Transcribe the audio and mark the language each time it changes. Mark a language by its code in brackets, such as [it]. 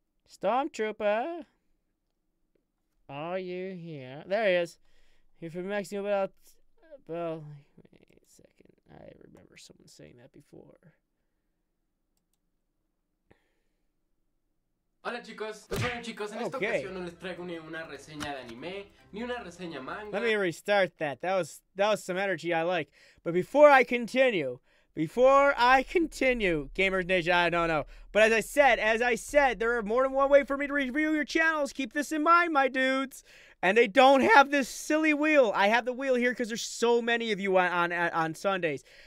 [en] Stormtrooper, are you here? There he is. Here from Mexico about... Well, wait a second. I remember someone saying that before. [es] Hola chicos, pues bueno chicos, en esta ocasión no les traigo ni una reseña de anime, ni una reseña manga. [en] Let me restart that. That was some energy I like. But before I continue, Gamers Nation, I don't know. But as I said, there are more than one way for me to review your channels. Keep this in mind, my dudes. And they don't have this silly wheel. I have the wheel here because there's so many of you on Sundays.